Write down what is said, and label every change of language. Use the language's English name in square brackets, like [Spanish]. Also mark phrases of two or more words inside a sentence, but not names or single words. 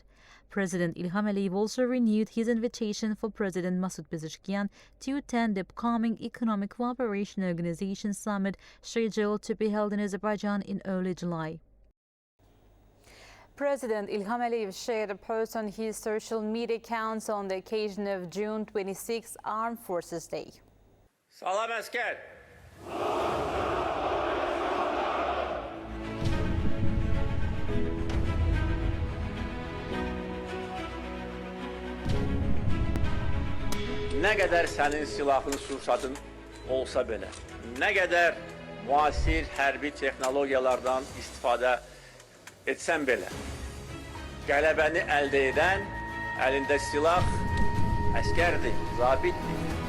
[English] President İlham also renewed his invitation for President Masoud Pezeshkian to attend the upcoming Economic Cooperation Organization Summit scheduled to be held in Azerbaijan in early July. President İlham shared a post on his social media accounts on the occasion of June 26 Armed Forces Day. [Azerbaijani] Salam əskər. Nə qədər sənin silahın sursatın olsa belə, nə qədər müasir hərbi texnologiyalardan istifadə etsən belə, qələbəni əldə edən əlində silah əskərdir, zabitdir.